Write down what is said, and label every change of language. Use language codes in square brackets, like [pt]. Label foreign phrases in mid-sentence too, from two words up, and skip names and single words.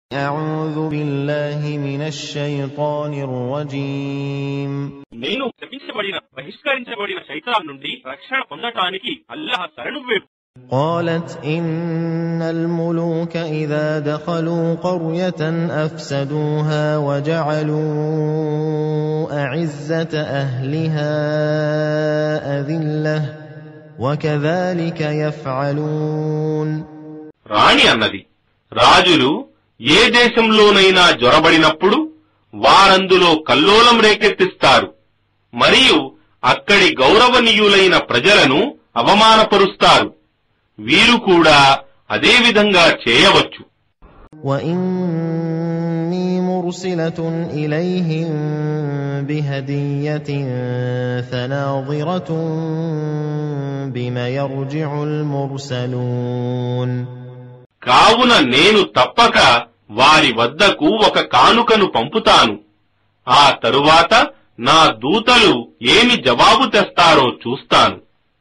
[ar] أعوذ بالله من الشيطان الرجيم [te] నేను శపించబడిన బహిష్కరించబడిన శైతాన్ నుండి రక్షణ పొందటానికి అల్లాహ్ శరణు వేడు. [ar] قالت إن الملوك إذا دخلوا قرية أفسدوها وجعلوا أعزة أهلها أذلة وكذلك يفعلون. [te] రాణి అన్నది, రాజులు ఏ దేశంలోనైనా జొరబడినప్పుడు వారందులో కల్లోలం రేకెత్తిస్తారు మరియు అక్కడి గౌరవనీయులైన ప్రజలను అవమానపరుస్తారు. వీరు కూడా అదే విధంగా చేయవచ్చు. [ar] وإني مرسلة إليهم بهدية فناظرة بما يرجع المرسلون. [te] కావున నేను తప్పక వారి వద్దకు ఒక కానుకను పంపుతాను. ఆ తరువాత నా దూతలు ఏమి జవాబు తెస్తారో చూస్తాను.